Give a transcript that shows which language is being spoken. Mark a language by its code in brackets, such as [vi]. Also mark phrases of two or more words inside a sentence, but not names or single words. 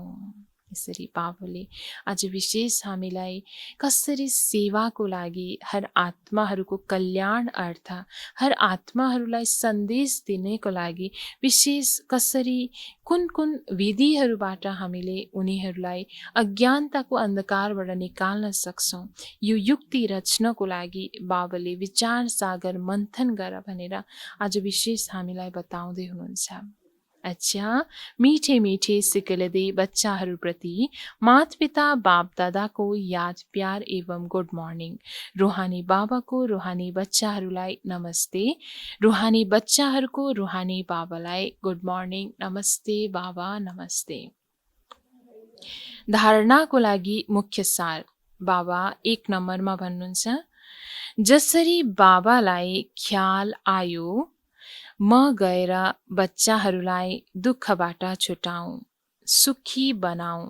[ne] यसरी बाबाले आज विशेष हामीलाई कसरी सेवाको लागि, हर आत्माहरूको कल्याण अर्थ, हर आत्माहरूलाई सन्देश दिनेको लागि विशेष कसरी कुन कुन विधिहरूबाट हामीले उनीहरूलाई अज्ञानताको अन्धकारबाट निकाल्न सक्छौँ, यो युक्ति रच्नको लागि बाबाले विचार सागर मन्थन गर भनेर आज विशेष हामीलाई बताउँदै हुनुहुन्छ। अच्छा, [hi] मीठे मीठे सिकलदे [ne] बच्चाहरूप्रति माता-पिता बाप दादाको याद प्यार एवं [en] good morning. [ne] रूहानी बाबाको रूहानी बच्चाहरूलाई नमस्ते। रूहानी बच्चाहरूको रूहानी बाबालाई [en] good morning. [ne] नमस्ते बाबा, नमस्ते। धारणाको लागि मुख्य सार बाबा 1 नम्बरमा भन्नुहुन्छ, जसरी बाबालाई ख्याल आयो म गएर बच्चाहरूलाई दुःखबाट छुटाऊँ, सुखी बनाऊँ।